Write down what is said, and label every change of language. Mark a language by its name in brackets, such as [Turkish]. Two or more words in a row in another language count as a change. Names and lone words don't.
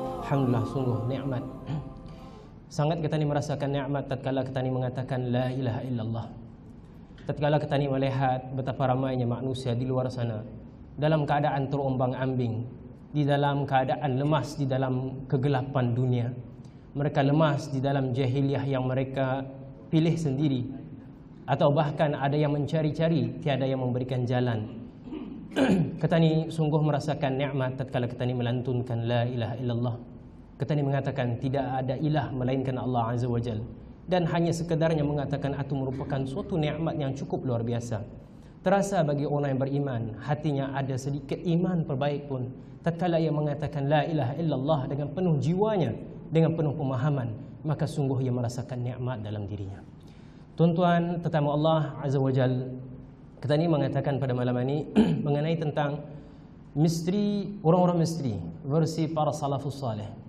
[Malay] Alhamdulillah, sungguh nikmat. Sangat kita ni merasakan nikmat tatkala kita ni mengatakan [Arabic] لا إله إلا الله. [Malay] Tatkala kita ni melihat betapa ramainya manusia di luar sana dalam keadaan terombang-ambing, di dalam keadaan lemas di dalam kegelapan dunia. Mereka lemas di dalam jahiliyah yang mereka pilih sendiri, atau bahkan ada yang mencari-cari, tiada yang memberikan jalan. Kita ni sungguh merasakan nikmat tatkala kita ni melantunkan [Arabic] لا إله إلا الله. [Malay] Kita ni mengatakan tidak ada ilah melainkan Allah [Arabic] عز وجل, [Malay] dan hanya sekedarnya mengatakan itu merupakan suatu nikmat yang cukup luar biasa. Terasa bagi orang yang beriman, hatinya ada sedikit iman perbaik pun tatkala ia mengatakan [Arabic] لا إله إلا الله [Malay] dengan penuh jiwanya, dengan penuh pemahaman, maka sungguh ia merasakan nikmat dalam dirinya. Tuan-tuan tetamu Allah [Arabic] عز وجل, [Malay] kita ni mengatakan pada malam ini mengenai tentang misteri, orang-orang misteri versi para [Arabic] السلف الصالح.